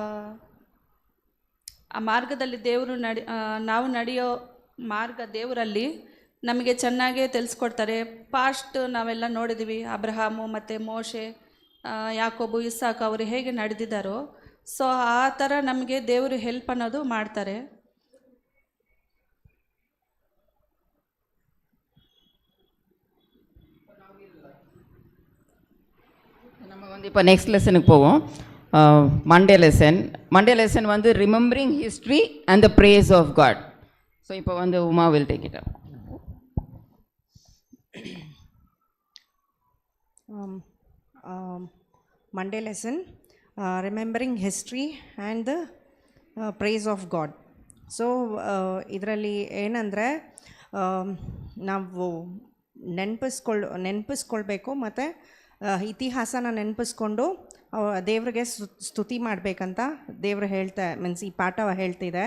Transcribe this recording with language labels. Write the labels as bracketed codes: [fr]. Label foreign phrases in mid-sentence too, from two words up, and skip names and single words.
[kn] ಮಾರ್ಗದಲ್ಲಿ ನಾವು ನಡೆಯೋ ಮಾರ್ಗ ದೇವರಲ್ಲಿ ನಮಗೆ ಚೆನ್ನಾಗೇ ತಿಳಿಸ್ಕೊಡ್ತಾರೆ. ಪಾಸ್ಟ್ ನಾವೆಲ್ಲ ನೋಡಿದ್ದೀವಿ, ಅಬ್ರಹಾಮು ಮತ್ತು ಮೋಶೆ, ಯಾಕೋಬು, ಇಸಾಕ್ ಅವರು ಹೇಗೆ ನಡೆದಿದ್ದಾರೋ, ಸೊ ಆ ಥರ ನಮಗೆ ದೇವರು ಹೆಲ್ಪ್ ಅನ್ನೋದು ಮಾಡ್ತಾರೆ. [ta] நம்ம வந்து இப்போ [en] next lessonukku [ta] போவோம். [en] Monday lesson வந்து remembering history and the praise of God. [ta] ஸோ இப்போ வந்து உமா [en] will take it up. Monday lesson, remembering history and the praise of God. [kn] ಸೊ ಇದರಲ್ಲಿ ಏನಂದರೆ ನಾವು ನೆನಪಿಸ್ಕೊಳ್ಬೇಕು ಮತ್ತು ಇತಿಹಾಸನ ನೆನಪಿಸ್ಕೊಂಡು ದೇವ್ರಿಗೆ ಸ್ತುತಿ ಮಾಡಬೇಕಂತ ದೇವ್ರು ಮೀನ್ಸ್ ಈ ಪಾಠ ಹೇಳ್ತಿದೆ.